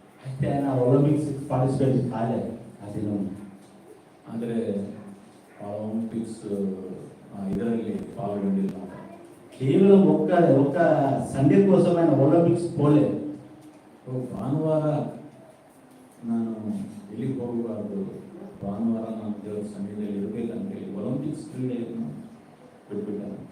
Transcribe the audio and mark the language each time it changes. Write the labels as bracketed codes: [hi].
[te] అయితే ఆయన Olympics participate కాలేదు ఆ దినం. [kn] ಅಂದ್ರೆ ಆ ಒಲಿಂಪಿಕ್ಸ್ ಇದರಲ್ಲಿ ಪಾಲ್ಗೊಂಡಿಲ್ಲ. [te] కేవలం ఒక్క సండే కోసం ఆయన ఒలింపిక్స్ పోలేదు. [kn] ಭಾನುವಾರ ನಾನು ಎಲ್ಲಿಗೆ ಹೋಗಬಾರ್ದು, ಭಾನುವಾರ ನಾನು ದೇವರ ಸನ್ನಿಧಿಯಲ್ಲಿ ಇರಬೇಕಂತ ಹೇಳಿ ಒಲಿಂಪಿಕ್ಸ್ ಕ್ರೀಡೆಯನ್ನು ಬಿಟ್ಬಿಟ್ಟಾರೆ.